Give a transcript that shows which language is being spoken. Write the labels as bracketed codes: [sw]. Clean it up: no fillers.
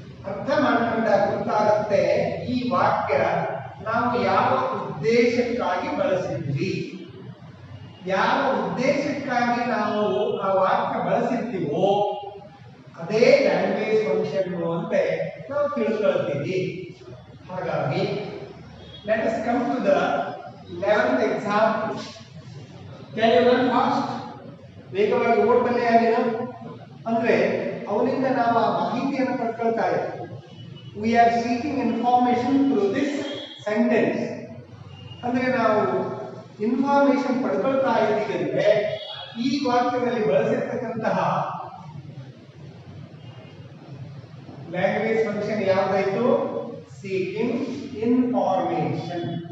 [kn] ಅರ್ಥ ಮಾಡ್ಕೊಂಡಾಗ ಗೊತ್ತಾಗುತ್ತೆ ಈ ವಾಕ್ಯ ನಾವು ಯಾವ ಉದ್ದೇಶಕ್ಕಾಗಿ ಬಳಸಿದ್ವಿ. ಯಾವ ಉದ್ದೇಶಕ್ಕಾಗಿ ನಾವು ಆ ವಾಕ್ಯ ಬಳಸಿರ್ತೀವೋ ಅದೇ ಲ್ಯಾಂಗ್ವೇಜ್ ಫಂಕ್ಷನ್ ಅಂತ ನಾವು ತಿಳ್ಕೊಳ್ತೀವಿ. ಹಾಗಾಗಿ [en] let us come to the 11th example. Can you run fast? [kn] ವೇಗವಾಗಿ ಓಡ್ಬಲ್ಲೆ ಆಗಿನ ಅಂದ್ರೆ ಅವನಿಂದ ನಾವು ಆ ಮಾಹಿತಿಯನ್ನು ಪಡ್ಕೊಳ್ತಾ ಇದ್ದೀವಿ. [en] We are seeking information through this sentence. [kn] ಅಂದ್ರೆ ನಾವು ಇನ್ಫಾರ್ಮೇಶನ್ ಪಡ್ಕೊಳ್ತಾ ಇದ್ದೀವಿ ಅಂದ್ರೆ ಈ ವಾಕ್ಯದಲ್ಲಿ ಬಳಸಿರ್ತಕ್ಕಂತಹ ಲ್ಯಾಂಗ್ವೇಜ್ ಫಂಕ್ಷನ್ ಯಾವ್ದಾಯ್ತು? [en] Seeking information.